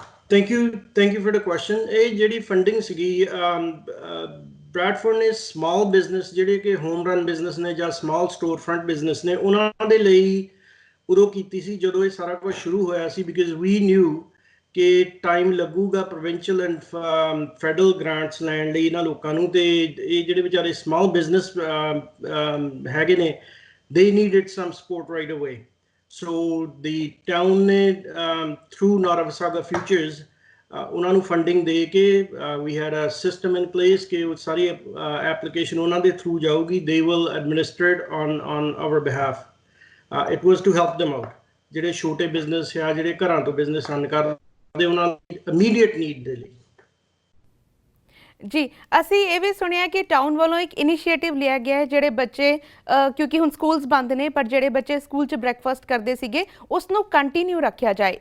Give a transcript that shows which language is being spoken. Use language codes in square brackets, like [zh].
[en] Thank you for the question. [pa] ਇਹ ਜਿਹੜੀ funding ਸੀਗੀ, ਬ੍ਰੈਡਫੋਰਡ ਨੇ ਸਮਾਲ ਬਿਜ਼ਨਸ ਜਿਹੜੇ ਕਿ ਹੋਮ ਰਨ ਬਿਜ਼ਨਸ ਨੇ ਜਾਂ ਸਮਾਲ ਸਟੋਰ ਫਰੰਟ ਬਿਜ਼ਨਸ ਨੇ, ਉਹਨਾਂ ਦੇ ਲਈ ਉਦੋਂ ਕੀਤੀ ਸੀ ਜਦੋਂ ਇਹ ਸਾਰਾ ਕੁਝ ਸ਼ੁਰੂ ਹੋਇਆ ਸੀ। [en] because we knew [pa] ਕਿ ਟਾਈਮ ਲੱਗੂਗਾ ਪ੍ਰੋਵਿੰਸ਼ੀਅਲ ਐਂਡ ਫੈਡਰਲ ਗ੍ਰਾਂਟਸ ਲੈਣ ਲਈ ਇਹਨਾਂ ਲੋਕਾਂ ਨੂੰ, ਅਤੇ ਇਹ ਜਿਹੜੇ ਵਿਚਾਰੇ ਸਮਾਲ ਬਿਜ਼ਨਸ ਹੈਗੇ ਨੇ, [en] They needed some support right away. So the town ne through Naravisaga Futures [pa] ਉਹਨਾਂ ਨੂੰ ਫੰਡਿੰਗ ਦੇ ਕੇ [en] we had a system in place [pa] ਕਿ ਉਹ ਸਾਰੀ [en] application [pa] ਉਹਨਾਂ ਦੇ [en] through [pa] ਜਾਊਗੀ, [en] they will administer it on our behalf. It was to help them out. [pa] ਜਿਹੜੇ ਛੋਟੇ ਬਿਜ਼ਨਸ ਆ, ਜਿਹੜੇ ਘਰਾਂ ਤੋਂ ਬਿਜ਼ਨਸ ਰਨ ਕਰਦੇ, ਉਹਨਾਂ ਦੀ [en] immediate need [pa] ਦੇ ਲਈ। ਜੀ, ਅਸੀਂ ਇਹ ਵੀ ਸੁਣਿਆ ਕਿ ਟਾਊਨ ਵੱਲੋਂ ਇੱਕ ਇਨੀਸ਼ੀਏਟਿਵ ਲਿਆ ਗਿਆ ਹੈ, ਜਿਹੜੇ ਬੱਚੇ ਕਿਉਂਕਿ ਹੁਣ ਸਕੂਲਸ ਬੰਦ ਨੇ, ਪਰ ਜਿਹੜੇ ਬੱਚੇ ਸਕੂਲ 'ਚ ਬ੍ਰੇਕਫਾਸਟ ਕਰਦੇ ਸੀਗੇ ਉਸ ਨੂੰ ਕੰਟੀਨਿਊ ਰੱਖਿਆ ਜਾਏ।